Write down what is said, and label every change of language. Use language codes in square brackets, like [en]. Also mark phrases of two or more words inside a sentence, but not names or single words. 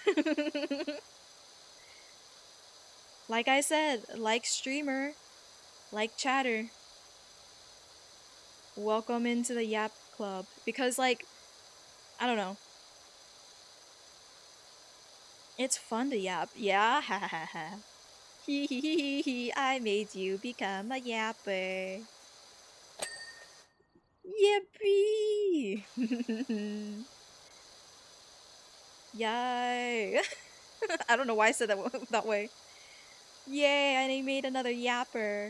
[en] Like I said, like streamer, like chatter. Welcome into the yap club. Because, like, I don't know. It's fun to yap. Yeah, ha ha ha ha. Hee hee hee hee hee. I made you become a yapper. Yippee! Yay! I don't know why I said that way. Yay, I made another yapper.